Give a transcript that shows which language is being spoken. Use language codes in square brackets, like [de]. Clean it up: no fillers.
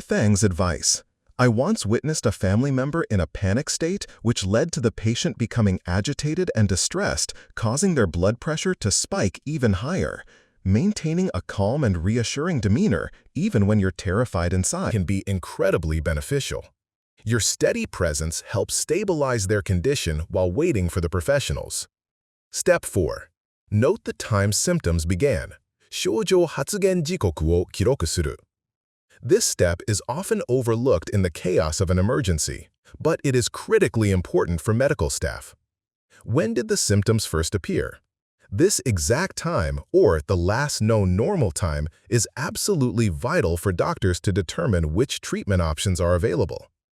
[en] Thang's advice. I once witnessed a family member in a panic state, which led to the patient becoming agitated and distressed, causing their blood pressure to spike even higher. Maintaining a calm and reassuring demeanor, even when you're terrified inside, can be incredibly beneficial. Your steady presence helps stabilize their condition while waiting for the professionals. Step 4. Note the time symptoms began. [ja] 症状発現時刻を記録する. [en] This step is often overlooked in the chaos of an emergency, but it is critically important for medical staff. When did the symptoms first appear? This exact time, or the last known normal time, is absolutely vital for doctors to determine which treatment options are available.